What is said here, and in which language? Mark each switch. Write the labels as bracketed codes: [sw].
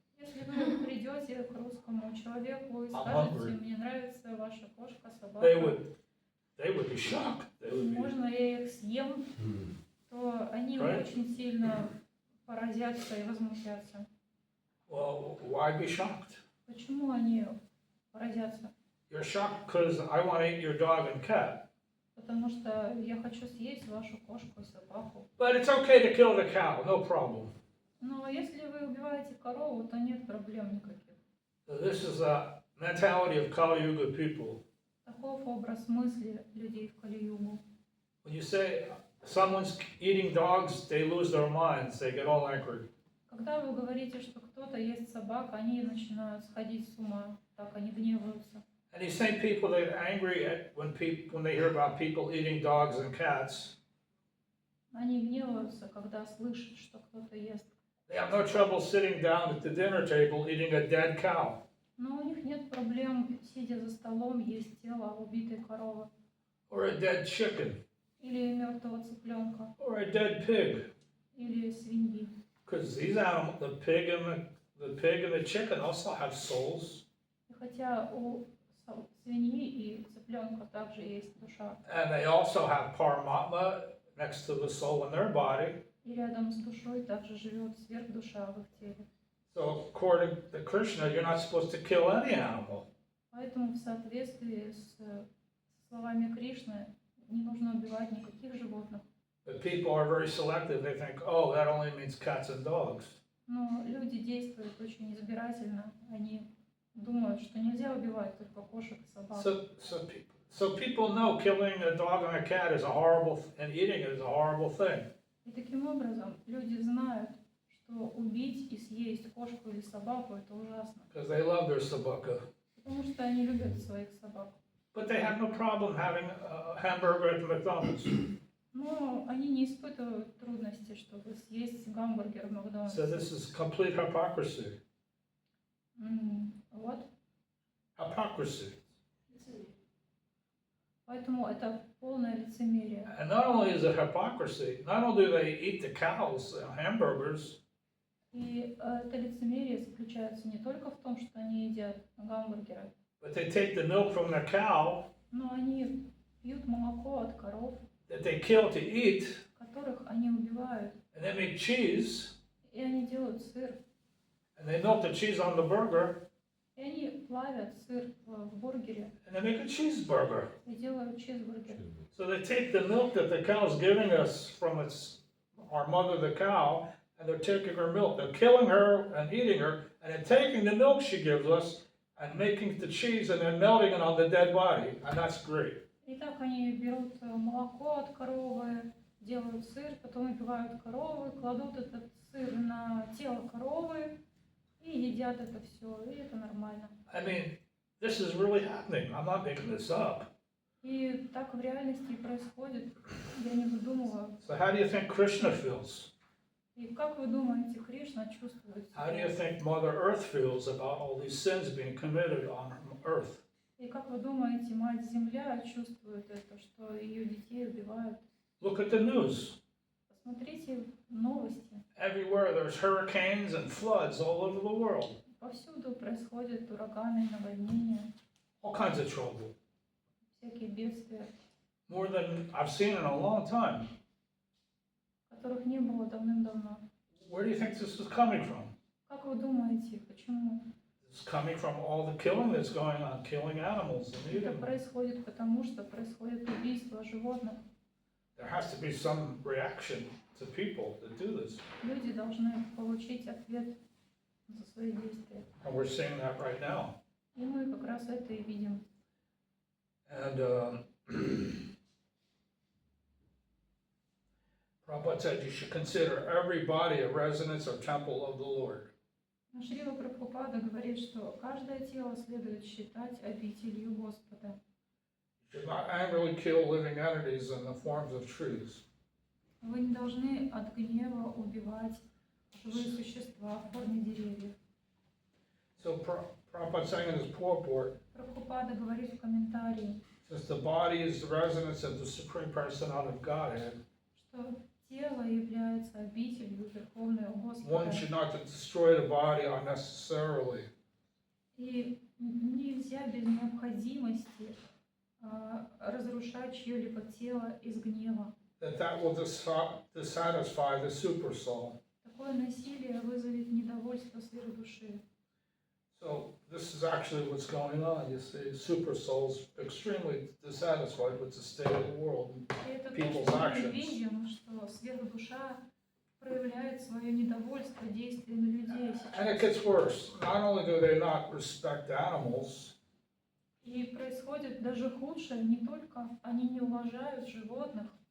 [ru] Если вы придете к русскому человеку и [en] I'm [ru] скажете, [en] hungry. [ru] мне нравится ваша кошка, [en] They [ru] собака, [en] would be shocked. They would be, [ru] можно я их съем, то они [en] Right. [ru] очень сильно поразятся и возмутятся. [en] well, why be shocked? [ru] Почему они поразятся? [en] You're shocked because I want to eat your dog and cat. [ru] Потому что я хочу съесть вашу кошку и собаку. [en] But it's okay to kill the cow, no problem. [ru] Но если вы убиваете корову, то нет проблем никаких. [en] So this is a mentality of Kali Yuga people. [ru] Таков образ мысли людей в Кали-югу. [en] When you say someone's eating dogs, they lose their minds, they get all angry. [ru] Когда вы говорите, что кто-то ест собак, они начинают сходить с ума, так они гневаются. [en] And these same people that get angry at when they hear about people eating dogs and cats, [ru] Они гневаются, когда слышат, что кто-то ест. [en] they have no trouble sitting down at the dinner table eating a dead cow. [ru] Но у них нет проблем, сидя за столом, есть тело убитой коровы. [en] Or a dead chicken, [ru] Или мертвого цыпленка. [en] or a dead pig. [ru] Или свиньи. [en] Because these animals, the pig and the chicken also have souls. [ru] И хотя у свиньи и цыпленка также есть душа. [en] And they also have Paramatma next to the soul in their body. [ru] И рядом с душой также живет сверхдуша в их теле. [en] So according to Krishna, you're not supposed to kill any animal. [ru] Поэтому в соответствии с словами Кришны не нужно убивать никаких животных. [en] But people are very selective. They think, oh, that only means cats and dogs. [ru] Но люди действуют очень избирательно. Они думают, что нельзя убивать только кошек и собак. [en] So people know killing a dog and a cat is a horrible, and eating it is a horrible thing. [ru] И таким образом люди знают, что убить и съесть кошку или собаку – это ужасно. [en] Because they love their sabaka. [ru] Потому что они любят своих собак. [en] But they have no problem having a hamburger at McDonald's. [ru] Но они не испытывают трудности, чтобы съесть гамбургер в Макдональдсе. [en] So this is complete hypocrisy. [ru] Вот. [en] Hypocrisy. [ru] Поэтому это полное лицемерие. [en] And not only is it hypocrisy, not only do they eat the cows and hamburgers, [ru] И это лицемерие заключается не только в том, что они едят гамбургеры, [en] but they take the milk from the cow [ru] но они пьют молоко от коров, [en] that they kill to eat, [ru] которых они убивают. [en] and they make cheese, [ru] И они делают сыр. [en] and they melt the cheese on the burger, [ru] И они плавят сыр в бургере [en] and they make a cheeseburger. [ru] и делают чизбургер. [en] So they take the milk that the cow is giving us from our mother, the cow, and they're taking her milk. They're killing her and eating her, and then taking the milk she gives us and making the cheese and then melting it on the dead body, and that's great. [ru] И так они берут молоко от коровы, делают сыр, потом убивают коровы, кладут этот сыр на тело коровы и едят это все, и это нормально. [en] I mean, this is really happening. I'm not making this up. [ru] И так в реальности и происходит, я не выдумываю. [en] So how do you think Krishna feels? [ru] И как вы думаете, Кришна чувствует [en] How do you [ru] себя? [en] think Mother Earth feels about all these sins being committed on Earth? [ru] И как вы думаете, Мать-Земля чувствует это, что ее детей убивают? [en] Look at the news. [ru] Посмотрите новости. [en] Everywhere there's hurricanes and floods all over the world. [ru] Повсюду происходят ураганы, наводнения, [en] All kinds of trouble. [ru] всякие бедствия, [en] More than I've seen in a long time. [ru] которых не было давным-давно. [en] Where do you think this is coming from? [ru] Как вы думаете, почему? [en] It's coming from all the killing that's going on, killing animals and [ru] Это [en] eating them. [ru] происходит потому, что происходит убийство животных. [en] There has to be some reaction to people that do this. [ru] Люди должны получить ответ за свои действия. [en] And we're seeing that right now. [ru] И мы как раз это и видим. [en] And Prabhupada said you should consider every body a residence or temple of the Lord. [ru] Но Шрила Прабхупада говорит, что каждое тело следует считать обителью Господа. [en] You should not angrily kill living entities in the forms of trees. [ru] Вы не должны от гнева убивать живые существа в форме деревьев. [en] So Prabhupada saying in his purport, [ru] Прабхупада говорит в комментарии, [en] since the body is the residence of the Supreme Personality of Godhead, [ru] что тело является обителью Верховного [en] one [ru] Господа. [en] should not destroy the body unnecessarily. [ru] И нельзя без необходимости разрушать чье-либо тело из гнева. [en] That will dissatisfy the super soul. [ru] Такое насилие вызовет недовольство сверхдуши. [en] So this is actually what's going on. You see, super souls extremely dissatisfied with the state of the world. [ru] И это то, [en] People's [ru] что мы [en] actions. [ru] видим, что сверхдуша проявляет свое недовольство действиями людей [en] And it [ru] сейчас. [en] gets worse. Not only do they not respect animals, [ru] И происходит даже худшее, не только они не уважают животных,